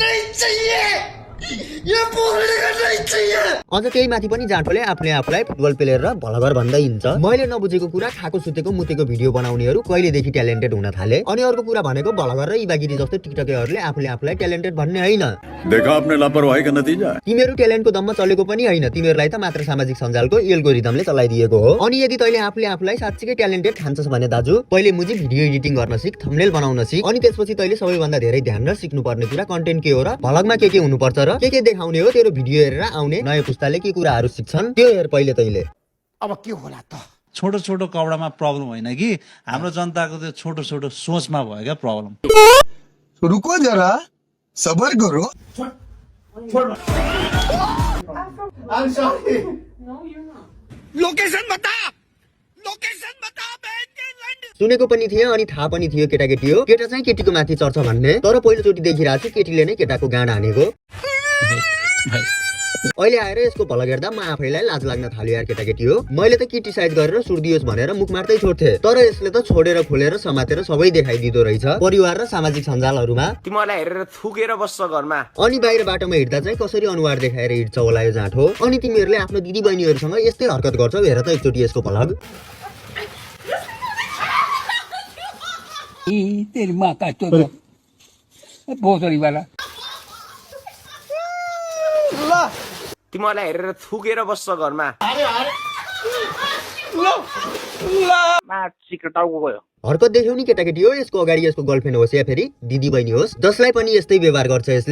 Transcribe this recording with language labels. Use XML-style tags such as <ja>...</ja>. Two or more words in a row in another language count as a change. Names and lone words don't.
<ne>अझ त्यही माथि पनि जाँठोले आफूले आफूलाई</ne> <en>football player</en> <ne>र भलगर भन्दै हिँड्छ। मैले नबुझेको कुरा, खाएको सुतेको मुतेको भिडियो बनाउनेहरू कहिलेदेखि ट्यालेन्टेड हुन थाले। अनि अर्को कुरा भनेको भलगर र इबागिरी जस्तो टिकटकरहरूले आफूले आफूलाई ट्यालेन्टेड भन्ने होइन।</ne> <hi>देखा आपने लापरवाही का नतीजा।</hi> <ne>तिमीहरू ट्यालेन्टको दममा चलेको पनि होइन, तिमीहरूलाई त मात्र सामाजिक सञ्जालको एल्गोरिदमले चलाइदिएको हो। अनि यदि तैँले आफूले आफूलाई साँच्चीकै ट्यालेन्टेड ठान्छस् भने दाजु, पहिले मुजी भिडियो एडिटिङ गर्न सिक, थम्बनेल बनाउन सिक। अनि त्यसपछि तैँले सबैभन्दा धेरै ध्यान र सिक्नुपर्ने कुरा कन्टेन्ट के हो र भलगमा के हुनुपर्छ र के देखाउने हो। तेरो भिडियो हेरेर आउने नयाँ पुस्ताले के कुराहरू सिक्छन् त्यो हेर पहिले तैँले। अब के होला त? छोटो छोटो कपडामा प्रब्लम होइन कि, हाम्रो जनताको त्यो छोटो छोटो सोचमा भयो क्या प्रब्लम।</ne> <hi>रुको जरा सबर करो</hi> <en>I'm sorry.</en> <hi>लोकेशन बता बहन के लंड</hi> <ne>सुनेको पनि थिएँ अनि थाहा पनि थियो केटाकेटी हो, केटा चाहिँ केटीको माथि चढ्छ भन्ने। तर पहिलोचोटि देखिरहेको छु केटीले नै केटाको गाँड हानेको। अहिले आएर यसको भला हेर्दा म आफैलाई लाज लाग्न थाल्यो यार केटाकेटी हो। मैले त क्रिटिसाइज गरेर सुर्दियोस् भनेर मुख मार्दै छोड्थे, तर यसले त छोडेर खोलेर समातेर सबै देखाइदिँदो रहेछ परिवार र सामाजिक सञ्जालहरूमा। तिमीलाई हेरेर थुकेर बस्छ घरमा। अनि बाहिर बाटोमा हिँड्दा चाहिँ कसरी अनुहार देखाएर हिँड्छ होला यो जाँठो। अनि तिमीहरूले आफ्नो दिदी बहिनीहरूसँग यस्तै हरकत गर्छौ, हेर त एकचोटि यसको भलग।</ne> <hi>तेरी माँ का चोदो भोसडी वाला</hi> <ne>तिमीलाई हेरेर थुकेर बस्छ घरमा। हरकत देख्यौ नि केटाकेटी हो। यसको अगाडि यसको गर्लफ्रेन्ड होस् या फेरि दिदी बहिनी होस्, जसलाई पनि यस्तै व्यवहार गर्छ यसले।</ne>